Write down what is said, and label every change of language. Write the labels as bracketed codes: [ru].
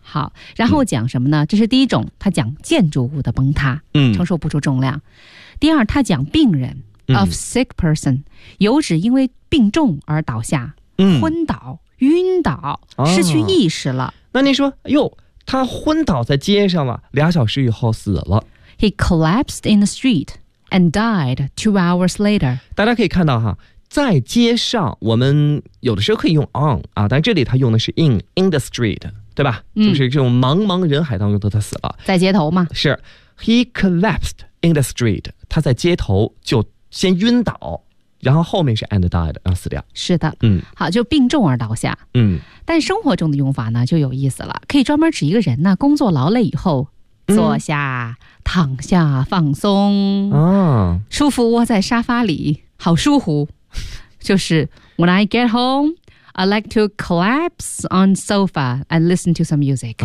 [zh] 好，然后讲什么呢？这是第一种，他讲建筑物的崩塌，承受不住重量。第二，他讲病人 [en] of sick person， [zh] 有指因为病重而倒下，昏倒、晕倒、失去意识了。那你说，哎呦，他昏倒在街上了，俩小时以后死了。 [en] He collapsed in the street and died 2 hours later。 [zh] 大家可以看到哈。在街上，我们有的时候可以用 on 啊，但这里他用的是 [en] in the street， [zh] 对吧？就是这种茫茫人海当中的他死了，在街头嘛。是 ， [en] he collapsed in the street， [zh] 他在街头就先晕倒，然后后面是 [en] and died， [zh] 然后死掉。是的，好，就病重而倒下。但生活中的用法呢就有意思了，可以专门指一个人呢工作劳累以后坐下、躺下放松啊，舒服窝在沙发里，好舒服。就是 [en] When I get home, I like to collapse on sofa and listen to some music.